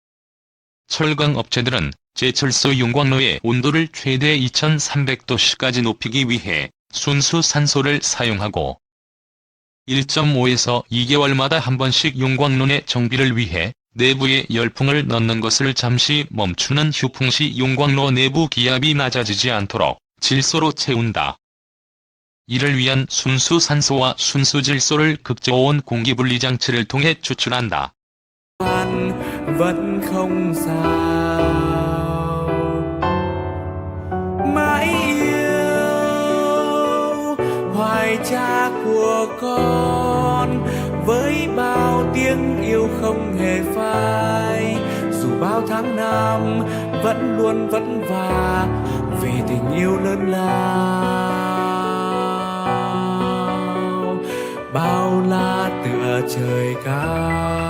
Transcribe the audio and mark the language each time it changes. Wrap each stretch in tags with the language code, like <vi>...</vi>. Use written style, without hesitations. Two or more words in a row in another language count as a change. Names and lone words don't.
<ko>철강 업체들은 제철소 용광로의 온도를 최대 2300도씨까지 높이기 위해 순수 산소를 사용하고 1.5에서 2개월마다 한 번씩 용광로의 정비를 위해 내부에 열풍을 넣는 것을 잠시 멈추는 휴풍 시 용광로 내부 기압이 낮아지지 않도록 질소로 채운다. 이를 위한 순수 산소와 순수 질소를 극저온 공기분리 장치를 통해 추출한다.</ko> <vi>vẫn không sao mãi yêu hoài cha của con với bao tiếng yêu không hề phai dù bao tháng năm vẫn luôn vất vả vì tình yêu lớn lao bao la tựa trời cao.</vi>